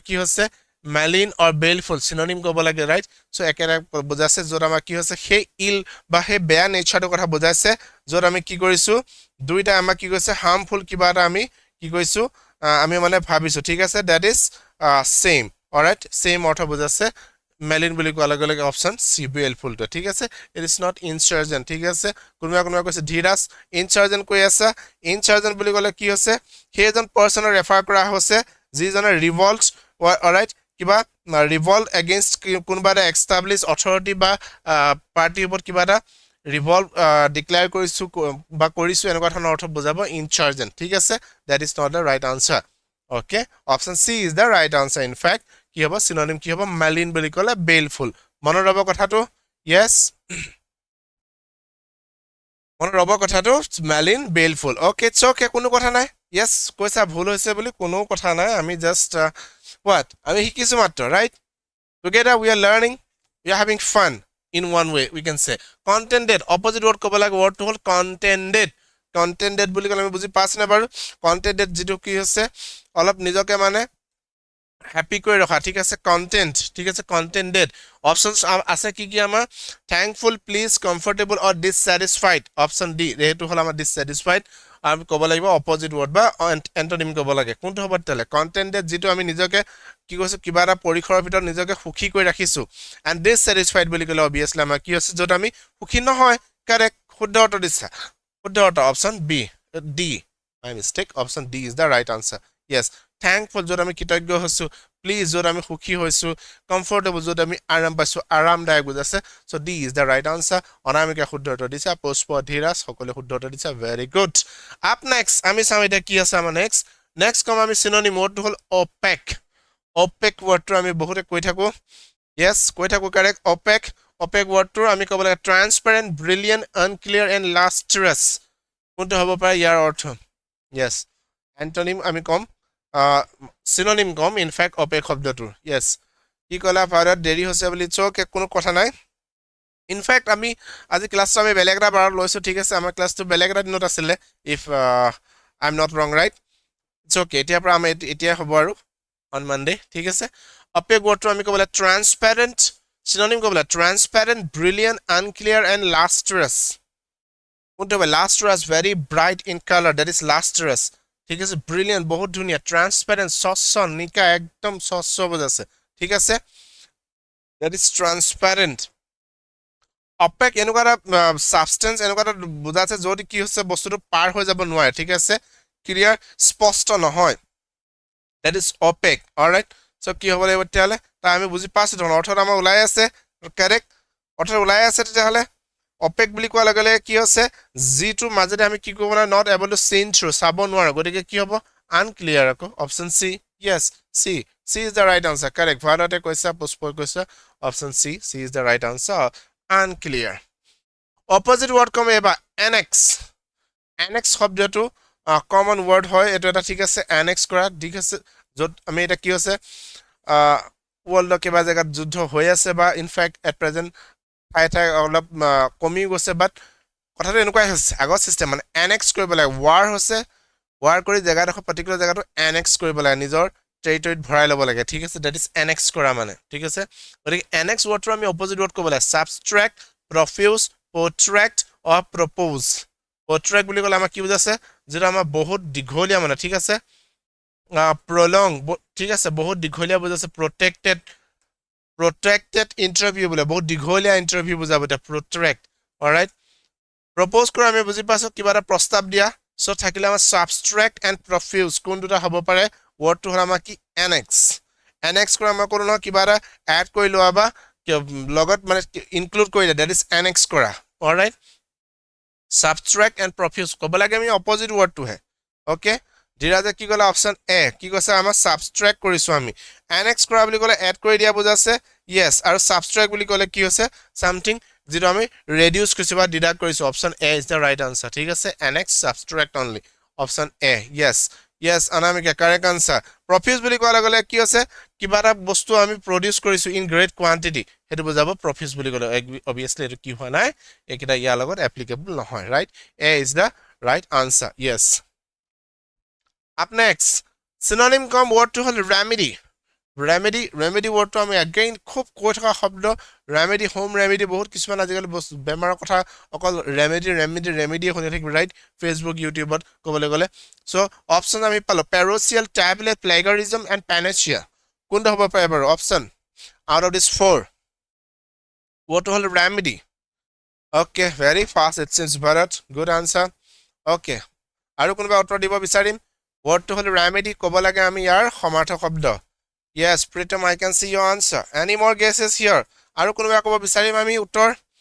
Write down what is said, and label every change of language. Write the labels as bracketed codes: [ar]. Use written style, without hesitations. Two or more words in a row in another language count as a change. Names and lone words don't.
[as] কি হৈছে [en] malign or baleful synonym [as] ক'ব লাগে [en] right so [as] একেটা বুজাছে য'ত আমাৰ কি হৈছে হে ill বা হে বেয়া নেচাৰটো কথা বুজাছে য'ত আমি কি কৰিছো দুইটা আমাৰ কি কৈছে harmful কিবা এটা আমি কি কৈছো আমি মানে ভাবিছো ঠিক আছে [en] that is same alright same [as] অৰ্থ বুজাছে malign বুলি কোৱা লগে লগে [en] option C baleful [as] to ঠিক আছে [en] it is not insurgent [as] ঠিক আছে কোনোবা কৈছে ধীৰাজ insurgent কৈ আছে insurgent বুলি ক'লে কি হৈছে হেজন পাৰ্সনৰ ৰেফাৰ কৰা হৈছে যিজনে [en] revolt alright [as] কিবা [en] revolt against [as] কোনোবা এটা [en] established authority [as] বা party ওপৰত কিবা এটা [en] revolt declare [as] কৰিছো বা কৰিছো এনেকুৱা ধৰণৰ অৰ্থ বুজাব insurgent ঠিক আছে [en] that is not the right answer okay option C is the right answer in fact [as] কি হ'ব synonym কি হ'ব malign বুলি ক'লে baleful মনৰ ৰব কথাটো yes মনৰ ৰব কথাটো [en] malign baleful okay it's okay [as] কোনো কথা নাই yes কৈছা ভুল হৈছে বুলি কোনো কথা নাই আমি [en] just what [as] আমি শিকিছো মাত্ৰ [en] right together we are learning we are having fun in one way we can say contented opposite word [as] ক'ব লাগে word to হ'ল contented বুলি ক'লে আমি বুজি পাছ না বাৰু contented যেটো কি হৈছে অলপ নিজকে মানে happy কৰি ৰখা ঠিক আছে content ঠিক আছে contented options আছে কি কি আমাৰ [en] thankful pleased comfortable or dissatisfied option D [as] এটো হল আমাৰ dissatisfied আমি ক'ব লাগিব [en] opposite word [as] বা antonym ক'ব লাগে কোনটো হ'ব তেলে contented যেটো আমি নিজকে কি কৈছো কিবা এটা পৰীক্ষাৰ ভিতৰত নিজকে সুখী কৰি ৰাখিছো [en] and dissatisfied [as] বুলি ক'লে obviously আমাৰ কি হৈছে যত আমি সুখী নহয় correct শুদ্ধ উত্তৰ দিছা শুদ্ধ উত্তৰ [en] option B D my mistake option D is the right answer yes [as] thankful যত আমি কৃতজ্ঞ হৈছো please যত আমি সুখী হৈছো comfortable যত আমি আৰাম পাইছো আৰামদায়ক বুজাছে [en] so d is the right answer [as] অনামিকা শুদ্ধ উত্তৰ দিছে পুষ্প ধীৰাজ সকলে শুদ্ধ উত্তৰ দিছে [en] very good up next [as] আমি চাম এটা কি আছে আমাৰ next কম আমি synonym wordটো হল opaque opaque wordটো আমি বহুতে কৈ থাকো yes কৈ থাকো [en] correct opaque [as] wordটো আমি ক'ব লাগে transparent [en] brilliant unclear and lustrous [as] কোনটো হ'ব পাৰে ইয়াৰ অৰ্থ [en] yes antonym [as] আমি কম synonym কম [en] in fact opaque [as] শব্দটোৰ yes কি কলা ভাৰত দেৰি হৈছে বুলি চোক কোনো কথা নাই [en] in fact [as] আমি আজি ক্লাছটো আমি বেলেগ এটা বাৰ লৈছো ঠিক আছে আমাৰ ক্লাছটো বেলেগ এটা দিনত আছিল if [en] I'm not wrong right it's okay [as] এতিয়া পৰা আমি এতিয়া হ'ব আৰু [en] on Monday [as] ঠিক আছে [en] opaque [as] wordটো আমি ক'ব লাগে [en] transparent synonym [as] ক'ব লাগে [en] transparent brilliant unclear and lustrous [as] কোনটো হ'ব [en] lustrous very bright in color that is lustrous [as] ঠিক আছে brilliant বহুত ধুনিয়া transparent স্বচ্ছ নিকা একদম স্বচ্ছ বুজাছে ঠিক আছে [en] that is transparent opaque [as] এনেকুৱা এটা substance এনেকুৱা এটা বুজাছে যদি কি হৈছে বস্তুটো পাৰ হৈ যাব নোৱাৰে ঠিক আছে ক্লিয়াৰ স্পষ্ট নহয় [en] that is opaque all right so [as] কি হ'ব লাগিব তেতিয়ালে তা আমি বুজি পাইছো ধৰ অৰ্থত আমাৰ ওলাই আছে কাৰেক্ট অৰ্থত ওলাই আছে তেতিয়ালে opaque বুলি কোৱা লগে লগে কি হৈছে জিটো মাজতে আমি কি কৰিব না [en] not able to see through [as] চাব নোৱাৰো গতিকে কি হ'ব unclear আকৌ অপচন সি [en] yes c is the right answer correct [as] ভাৰতে কৈছা পুষ্পই কৈছা অপচন [en] c is the right answer unclear opposite word [as] কম এবা annex শব্দটো [en] common word [as] হয় এটো এটা ঠিক আছে annex কৰা ঠিক আছে যত আমি এটা কি হৈছে ওয়ার্ল্ডৰ কিবা জায়গাত যুদ্ধ হৈ আছে বা [en] in fact at present [as] ঠাই অলপ কমি গৈছে বাট কথাটো এনেকুৱাই হৈছে আগৰ সিস্টেম মানে annex কৰিব লাগে war কৰি জায়গাডোখৰ পাৰ্টিকুলাৰ জায়গাটো annex কৰিব লাগে নিজৰ টেৰিটৰিত ভৰাই ল'ব লাগে ঠিক আছে [en] that is annex [as] কৰা মানে ঠিক আছে গতিকে annex wordটো আমি [en] opposite word [as] ক'ব লাগে [en] subtract profuse protract or propose protract [as] বুলি ক'লে আমাৰ কি বুজাছে যেটা আমাৰ বহুত দীঘলীয়া মানে ঠিক আছে prolong ঠিক আছে বহুত দীঘলীয়া বুজাছে [en] protracted interview [as] বোলে বহুত দীঘলীয়া ইন্টাৰভিউ বুজাব এটা [en] protract alright [as] propose কৰা আমি বুজি পাছো কিবা এটা প্ৰস্তাৱ দিয়া সো থাকিলে আমাৰ [en] subtract and profuse [as] কোন দুটা হ'ব পাৰে wordটো হল আমাৰ কি annex কৰা আমাৰ কোনো কিবা এটা এড কৰি লোৱা বা লগত মানে ইনক্লুড কৰি দিয়া [en] that is annex [as] কৰা অলৰাইট [en] subtract and profuse [as] ক'ব লাগে আমি অপোজিট wordটো হে ওকে ধীৰাজে কি ক'লে অপচন এ কি কৈছে আমাৰ subtract কৰিছো আমি annex কৰা বুলি ক'লে এড কৰি দিয়া বুজাছে yes আৰু subtract বুলি ক'লে কি হৈছে something যেটো আমি reduce কৰিছো বা ডিডাক্ট কৰিছো অপচন এ [en] is the right answer [as] ঠিক আছে [en] annex subtract only [as] অপচন এ yes অনামিকা [en] correct answer [as] profuse বুলি কোৱা লগে কি হৈছে কিবা এটা বস্তু আমি প্ৰডিউস কৰিছো [en] in great quantity [as] হেতু বুজাব profuse বুলি ক'লে obviously এটো কি হয় নাই একিটা ইয়াৰ লগত applicable নহয় [en] right a is the right answer yes up next synonym [as] কম word to হল remedy word to আমি again খুব কৈ থকা শব্দ remedy [en] home remedy [as] বহুত কিছুমান আজিকালি বেমাৰৰ কথা অকল remedy হলে ঠিক [en] right facebook youtube [as] ত ক'বলৈ গলে [en] so option [as] আমি পালো [en] parochial tablet plagiarism and panacea [as] কোনটো হ'ব পাৰে বাৰু option [en] out of this four [as] word to হল [en] remedy okay very fast it seems Bharat good answer okay [as] আৰু কোনবা উত্তৰ দিব বিচাৰিম word to হল remedy ক'ব লাগে আমি ইয়াৰ সমাৰ্থক শব্দ [en] yes Pritam I can see your answer any more guesses here [as] আৰু কোনবা ক'ব বিচাৰিম আমি উত্তৰ